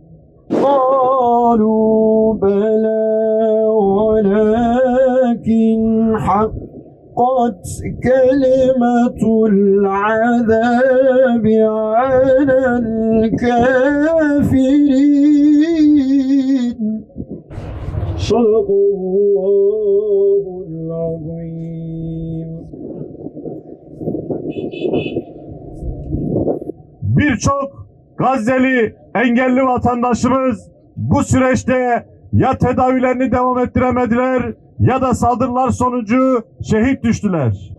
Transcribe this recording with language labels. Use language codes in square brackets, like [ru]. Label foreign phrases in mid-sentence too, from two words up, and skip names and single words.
[ar] قالوا بلى ولكن حقت كلمة العذاب على الكافرين صدق الله العظيم. [tr] Birçok Gazze'li engelli vatandaşımız bu süreçte ya tedavilerini devam ettiremediler ya da saldırılar sonucu şehit düştüler.